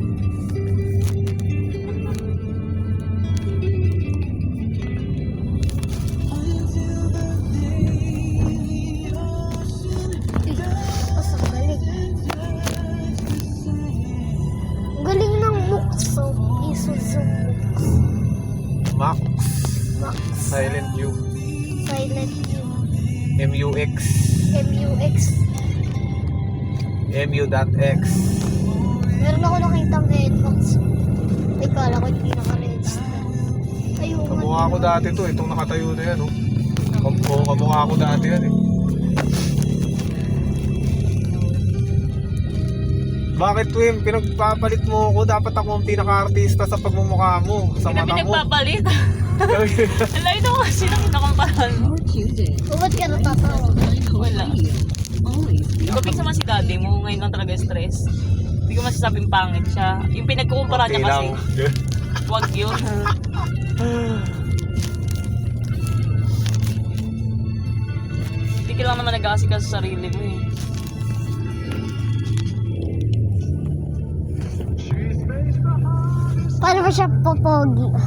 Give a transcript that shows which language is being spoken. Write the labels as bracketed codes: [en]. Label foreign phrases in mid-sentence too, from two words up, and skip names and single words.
[tl] Asa galing. Galing ng Mukso. Isuzu Mux. Max. Max. [en] Silent U. Silent U. [tl] MUX. MUX. MU.X. Meron ako nakitang headbox. Ay, kala ko hindi naka-register. Ayun. Kamukha ko dati to. Itong nakatayo na yan, oh. Kamukha ko dati yan, eh. Bakit, Twim? Pinagpapalit mo ako. Dapat ako ang pinaka-artista sa pagmumukha mo. Sa Hindi na mata mo. pinagpapalit. Ang layo naman kasi nang nakumparan mo. [en] More Tuesday. [tl] O, ba't ka natatawa? Wala. [en] Always be [tl] Ikaw ping naman si daddy mo, ngayon lang talaga stress. Hindi ko masasabing pangit siya. Yung pinagkukumpara niya kasi, wag yun. Hindi ka lang naman nag-aasikaso sa sarili mo eh. Paano ba siya popogi?